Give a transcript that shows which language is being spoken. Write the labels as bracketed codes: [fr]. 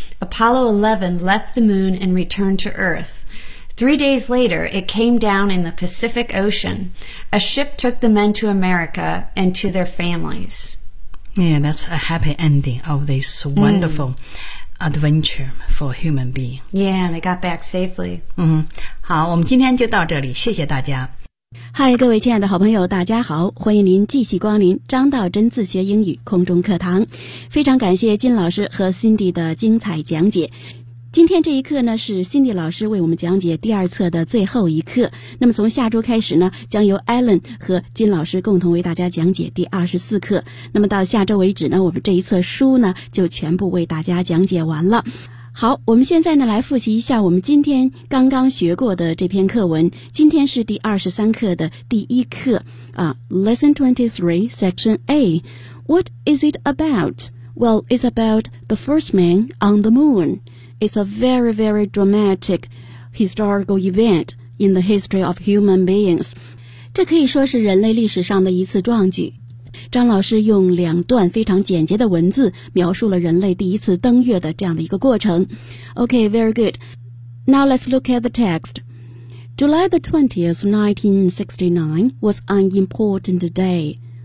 [en] Apollo 11 left the moon and returned to Earth. 3 days later, it came down in the Pacific Ocean. A ship took the men to America and to their families. Yeah, that's a happy ending of this wonderful adventure for a human being. Yeah, they got back safely. [zh] 好，我们今天就到这里，谢谢大家。嗨，各位亲爱的好朋友，大家好，欢迎您继续光临张道真自学英语空中课堂。非常感谢金老师和 Cindy 的精彩讲解。今天这一课呢，是 Cindy 老师为我们讲解第二册的最后一课。那么从下周开始呢，将由 Alan 和金老师共同为大家讲解第24课。那么到下周为止呢，我们这一册书呢，就全部为大家讲解完了。好，我们现在呢来复习一下我们今天刚刚学过的这篇课文。今天是第23课的第一课啊 ， [en] Lesson 23, Section A. What is it about? Well, it's about the first man on the moon. It's a very, very dramatic historical event in the history of human beings. [zh] 这可以说是人类历史上的一次壮举。张老师用两段非常简洁的文字描述了人类第一次登月的这样的一个过程。 [en] Okay, very good. Now let's look at the text. July the 20th, 1969 was an important day.